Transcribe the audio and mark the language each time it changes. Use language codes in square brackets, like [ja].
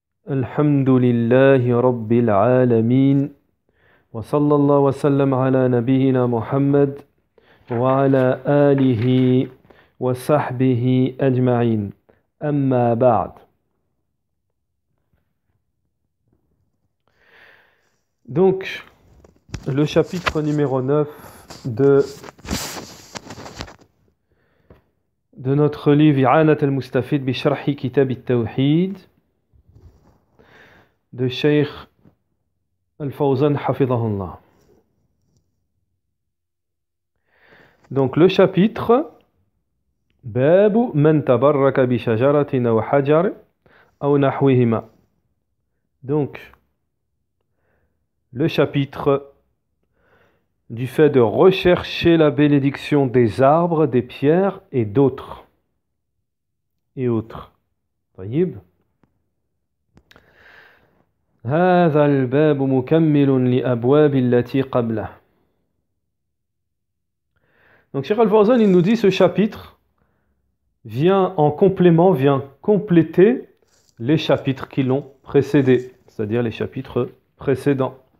[ar] الحمد لله رب العالمين وصلى الله وسلم على نبينا محمد وعلى آله وصحبه أجمعين أما بعد. [fr] Donc, le chapitre numéro 9 de notre livre I'anat al-Mustafid bi Sharhi Kitab al-Tawhid de Cheikh Al-Fawzan Hafidahullah. Donc le chapitre Babu man tabarraka bi shajaratin aw hajar aw nahwihima. Donc le chapitre du fait de rechercher la bénédiction des arbres, des pierres et d'autres et autres. [ar] طيب. هذا الباب مكمل لأبواب التي قبله. [fr] Donc Cheikh Al-Fawzan, il nous dit ce chapitre vient en complément, vient compléter les chapitres qui l'ont précédé, c'est-à-dire les chapitres précédents.